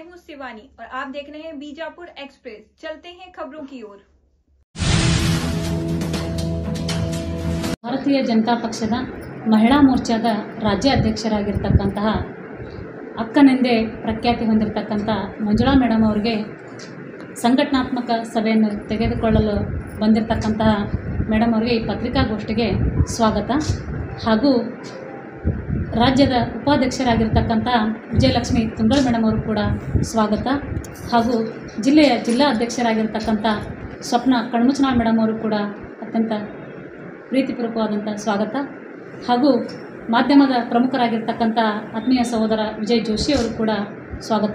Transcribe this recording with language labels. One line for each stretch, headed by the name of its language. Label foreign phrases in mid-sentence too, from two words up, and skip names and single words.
Hindi: शिवानी और आप देख रहे हैं बीजापुर एक्सप्रेस। चलते हैं खबरों की ओर।
Kannada: ಭಾರತೀಯ ಜನತಾ ಪಕ್ಷದ ಮಹಿಳಾ ಮೋರ್ಚಾದ ರಾಜ್ಯ ಅಧ್ಯಕ್ಷರಾಗಿರ್ತಕ್ಕಂತಹ ಅಕ್ಕನೆಂದೇ ಪ್ರಖ್ಯಾತಿ ಹೊಂದಿರತಕ್ಕಂಥ ಮಂಜುಳಾ ಮೇಡಮ್ ಅವರಿಗೆ ಸಂಘಟನಾತ್ಮಕ ಸಭೆಯನ್ನು ತೆಗೆದುಕೊಳ್ಳಲು ಬಂದಿರತಕ್ಕಂತಹ ಮೇಡಮ್ ಅವರಿಗೆ ಈ ಪತ್ರಿಕಾಗೋಷ್ಠಿಗೆ ಸ್ವಾಗತ ಹಾಗೂ ರಾಜ್ಯದ ಉಪಾಧ್ಯಕ್ಷರಾಗಿರ್ತಕ್ಕಂಥ ವಿಜಯಲಕ್ಷ್ಮಿ ತುಂಗಲ್ ಮೇಡಮ್ ಅವರು ಕೂಡ ಸ್ವಾಗತ ಹಾಗೂ ಜಿಲ್ಲೆಯ ಜಿಲ್ಲಾ ಅಧ್ಯಕ್ಷರಾಗಿರ್ತಕ್ಕಂಥ ಸ್ವಪ್ನ ಕಣ್ಮುಚ್ಚನಾಳ್ ಮೇಡಮ್ ಅವರು ಕೂಡ ಅತ್ಯಂತ ಪ್ರೀತಿಪೂರ್ವಕವಾದಂಥ ಸ್ವಾಗತ ಹಾಗೂ ಮಾಧ್ಯಮದ ಪ್ರಮುಖರಾಗಿರ್ತಕ್ಕಂಥ ಆತ್ಮೀಯ ಸಹೋದರ ವಿಜಯ್ ಜೋಶಿ ಅವರು ಕೂಡ ಸ್ವಾಗತ.